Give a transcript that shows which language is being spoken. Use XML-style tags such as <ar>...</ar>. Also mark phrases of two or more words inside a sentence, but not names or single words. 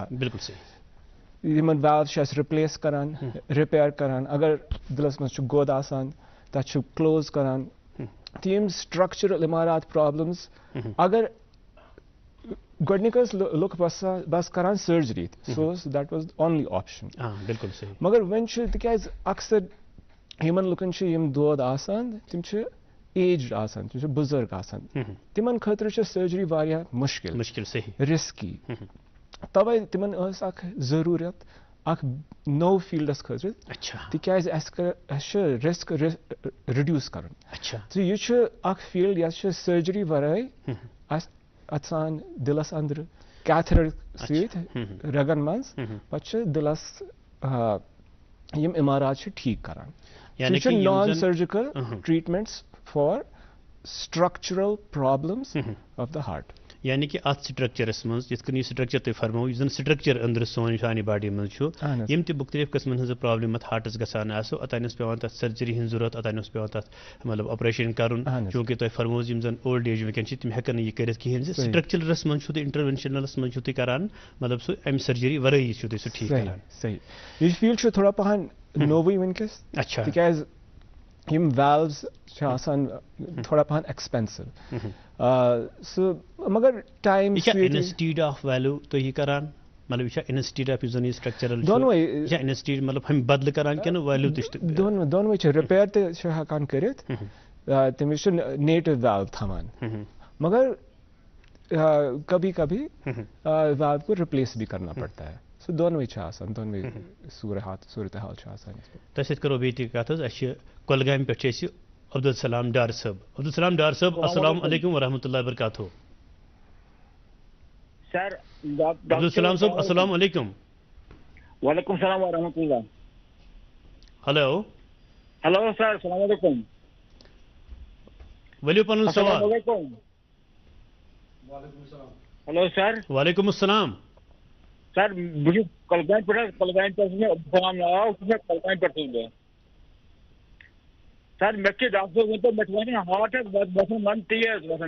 <ur>بالکل صحیح</ur> <ks>یِمن ویلوز چھِ اَسہِ رِپلیس کران رِپیر کران اگر دِلس منٛز چھُ گوٚد آسان تتھ چھُ کلوز کران تہٕ یِم سٹرکچرل عمارات پرابلمز اگر گۄڈنِکس لُکھ بس کران سرجری</ks> <en>so that was only option</en> <ur>بالکل صحیح</ur> <ks>مگر وۄنۍ چھُ تِکیازِ اکثر یِمن لُکن چھِ یِم دود آسان تِم چھِ ایجڈ آسان تِم چھِ بُزرگ آسان تِمن خٲطرٕ چھِ سرجری واریاہ مُشکل صحیح رِسکی توے تِمن ٲس اکھ ضروٗرت اکھ نوٚو فیٖلڈس خٲطرٕ تِکیازِ اَسہِ چھُ رِسک رِڈیوٗس کرُن تہٕ یہِ چھُ اکھ فیٖلڈ یتھ چھِ سرجری ورٲے اَسہِ اژان دِلس أنٛدرٕ کیتھرر سۭتۍ رگن منٛز پتہٕ چھِ دِلس یِم اِمارات چھِ ٹھیٖک کران سُہ چھُ</ks> <en>non surgical treatments for structural problems of the heart.</en> <ks>یعنی کہ اتھ سٹرکچرس منٛز یِتھ کٔنۍ یہِ سٹرکچر تُہۍ فرمٲوو یُس زن سٹرکچر أنٛدرٕ سانہِ باڈی منٛز چھُ یِم تہِ مُختٔلِف قٕسمن ہٕنٛز پرابلم اتھ ہارٹس گژھان آسو اوٚتانۍ اوس پیوان تتھ سرجری ہٕنٛز ضروٗرت اوٚتانۍ اوس پیوان تتھ مطلب آپریشن کرُن چوٗنکہِ تۄہہِ فرموو یِم زن</ks> <en>old age</en> <ks>وٕنکیٚن چھِ تِم ہٮ۪کن نہٕ یہِ کٔرِتھ کِہینۍ زِ سٹرکچرس منٛز چھُو تُہۍ انٹروینشنلس منٛز چھُو تُہۍ کران مطلب سُہ امہِ سرجری ورٲیی چھُو تُہۍ سُہ ٹھیٖک کران صحیح یہِ فیٖلڈ چھُ تھوڑا پہن نوٚوُے وٕنکیٚس تِکیازِ یِم ویلوز چھِ آسان تھوڑا پہن ایکسپینسو سُہ مگر ٹایم</ks> <en>instead of valve</en> <ks>تُہۍ یہِ کران مطلب یہِ چھا</ks> <en>instead of</en> <ks>یُس زن یہِ سٹرکچرل دۄنوے انسٹیڈ مطلب ہُمہِ بدلہٕ کران کِنہٕ ویلو تہِ چھِ دۄنوے چھِ رِپیر تہِ چھِ ہٮ۪کان کٔرِتھ تٔمِس چھُ نیٹِو ویلو تھاوان مگر</ks> <ur>کبھی کبھی ویلو کو رِپلیس بھی کرنا پڑتا ہے</ur> <ks>سُہ دۄنوے چھِ آسان دۄنوے صوٗرتحال چھِ آسان تۄہہِ سۭتۍ کرو بیٚیہِ تہِ کتھ حظ اَسہِ چھِ کۄلگامہِ پٮ۪ٹھ چھِ اَسہِ عبدالسلام ڈار صٲب عبدالسلام ڈار صٲب</ks> <ar>السلام علیکم ورحمۃ اللہ وبرکاتہ</ar> <ks>سر عبدالسلام صٲب</ks> <ar>السلام علیکم وعلیکم السلام ورحمۃ اللہ</ar> <ks>ہیلو ہیلو سر</ks> <ar>السلام علیکم</ar> <ks>ؤلِو پنُن سوال ہیلو سر</ks> <ar>وعلیکم السلام</ar> <ks>سر بہٕ چھُس کۄلگامہِ پٮ۪ٹھ چھُ مےٚ عبدالسلام ناو سُہ چھُ مےٚ کۄلگامہِ پٮ۪ٹھ چھُس بہٕ سر مےٚ چھِ ڈاکٹر صٲب ؤنۍتو مےٚ چھُ وَنان ہارٹس وَسان من تیز</ks>